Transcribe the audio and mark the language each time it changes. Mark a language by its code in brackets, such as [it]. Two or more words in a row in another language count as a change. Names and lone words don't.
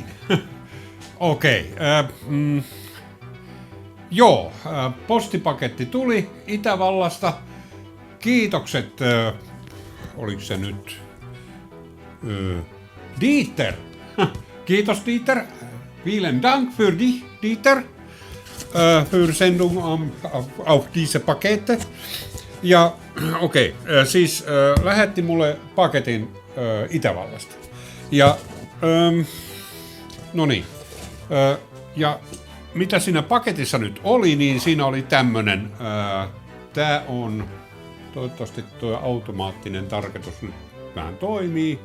[fi] Okei. Joo, postipaketti tuli Itävallasta. Kiitokset. Oliko se nyt? Dieter. Kiitos Dieter. [de] Vielen Dank für dich, Dieter. Für Sendung auf diese Pakete. [fi] Ja okei, siis lähetti mulle paketin Itävallasta. Ja no niin. Ja mitä siinä paketissa nyt oli, niin siinä oli tämmönen. Tää on, toivottavasti tuo automaattinen tarkoitus nyt vähän toimii.